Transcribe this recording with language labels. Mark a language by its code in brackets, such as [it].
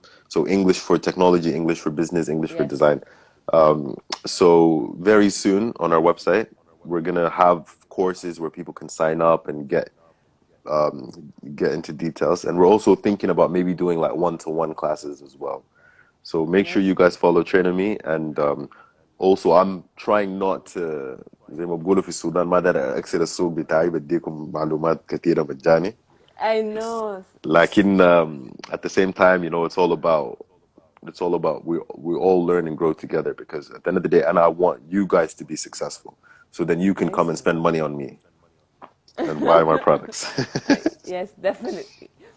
[en] So English for technology, English for business, English for Yes. design. So very soon on our website, we're gonna have courses where people can sign up and get into details. And we're also thinking about maybe doing like one-to-one classes as well. So make sure you Nice one. guys follow Trainer Me. And also I'm trying not to [ar] زي ما بقولوا في السودان ما داير اكسر السوق بتاعي بديكم معلومات كثيرة مجاني. [en] I know. [ar] لكن [en] at the same time, you know, it's all about we all learn and grow together, because at the end of the day, and I want you guys to be successful, so then you can come Nice and one. spend money on me and buy my products. Yes, definitely.